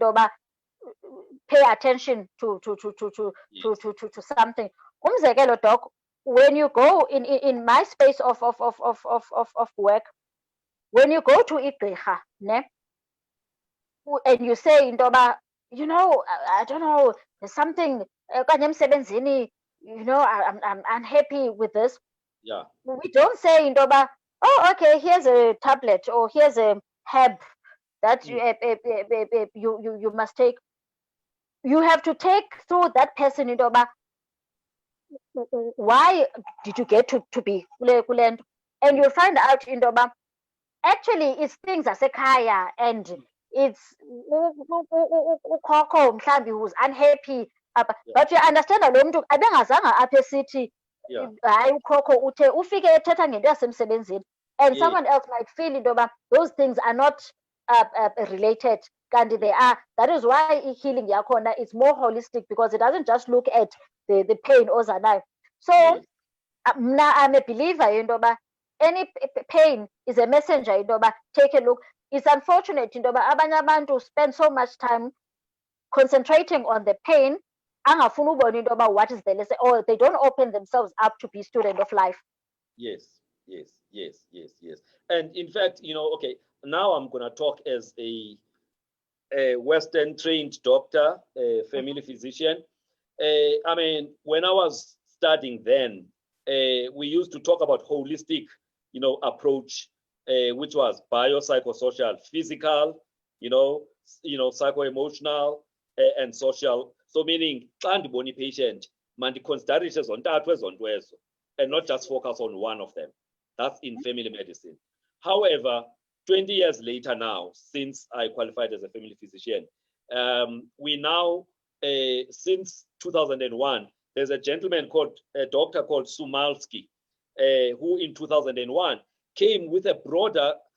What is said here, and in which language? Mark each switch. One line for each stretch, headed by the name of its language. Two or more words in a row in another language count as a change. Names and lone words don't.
English: Pay attention to something. Umzekelo, doc, when you go in my space of work, when you go to igqirha, and you say I don't know, there's something
Xhosa: okanye emsebenzini,
English: I'm unhappy with this. Yeah. We don't say oh, okay, here's a tablet or here's a herb that you must take. You have to take through that person why did you get to be
Xhosa: kule nto,
English: and you'll find out actually it's things zasekhaya, and it's
Xhosa: ukhokho mhlambi
English: who's unhappy, but you understand
Xhosa: lo mntu abengazanga apha esithi hayi ukhokho uthe ufike ethetha ngento yasemsebenzini,
English: and someone else might feel those things are not related, kanti they are. That is why healing yakhona is more holistic, because it doesn't just look at the pain ozanayo. So I'm a believer any pain is a messenger take a look. It's unfortunate
Xhosa: abanye abantu
English: spend so much time concentrating on the pain,
Xhosa: angafuni ubona
English: what is the lesson, or they don't open themselves up to be student of life. Yes. And in fact, okay, now I'm going to talk as a Western trained doctor, a family physician. I mean, when I was studying then, we used to talk about holistic, approach, which was biopsychosocial, physical, psycho-emotional, and social. So meaning,
Xhosa: xa ndibona
English: patient, consider zontathu and not just focus on one of them. That's in family medicine. However, 20 years later now, since I qualified as a family physician, we now, since 2001, there's a gentleman called, a doctor called Sumalski, who in 2001 came with a broader